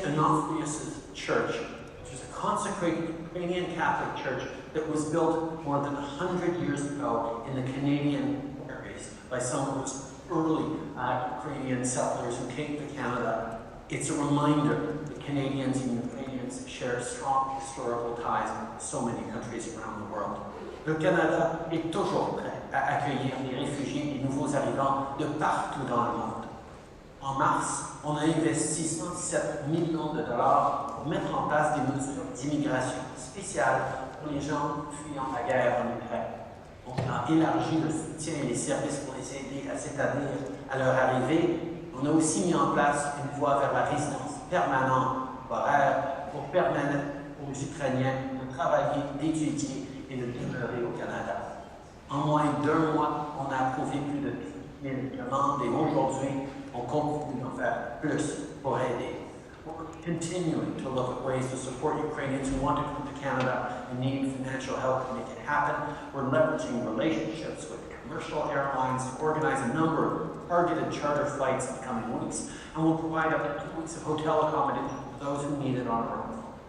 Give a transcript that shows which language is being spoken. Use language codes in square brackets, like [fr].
[en] Onofrius' Church, which is a consecrated Ukrainian Catholic church that was built more than 100 years ago in the Canadian by some of those early Ukrainian settlers who came to Canada. It's a reminder that Canadians and Ukrainians share strong historical ties with so many countries around the world. [fr] Le Canada est toujours prêt à accueillir les réfugiés et nouveaux arrivants de partout dans le monde. En mars, on a investi 117 millions de dollars pour mettre en place des mesures d'immigration spéciales pour les gens fuyant la guerre en Ukraine. On a élargi le soutien et les services pour les aider à s'établir à leur arrivée. On a aussi mis en place une voie vers la résidence permanente temporaire pour permettre aux Ukrainiens de travailler, d'étudier et de demeurer au Canada. En moins d'1 mois, on a approuvé plus de 10 000 demandes et aujourd'hui, on continue d'en faire plus pour aider. [en] We're continuing to look at ways to support Ukrainians who want to come to Canada and need financial help to make it happen. We're leveraging relationships with commercial airlines to organize a number of targeted charter flights in the coming weeks, and we'll provide up to 2 weeks of hotel accommodation for those who need it on our own.